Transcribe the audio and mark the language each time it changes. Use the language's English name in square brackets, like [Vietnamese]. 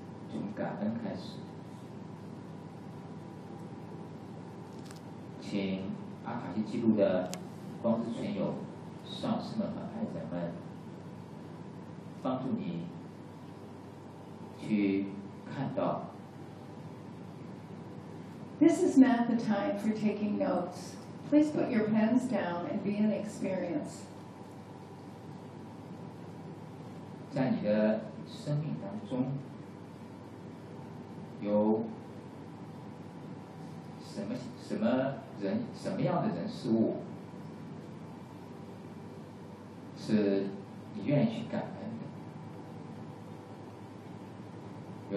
[Chinese] 我们接下来要去探索一下我们的养生矩阵，我们要去了解如何使用养生矩阵加速我们生命成长的转化和成长的过程。我们首先从感恩开始，请阿卡西记录的光之存有上师们和爱者们帮助你去看到。 [English] This is not the time for taking notes. Please put your pens down and be an experience. [Chinese] 在你的生命当中，有什么人什么样的人事物是你愿意去感恩的？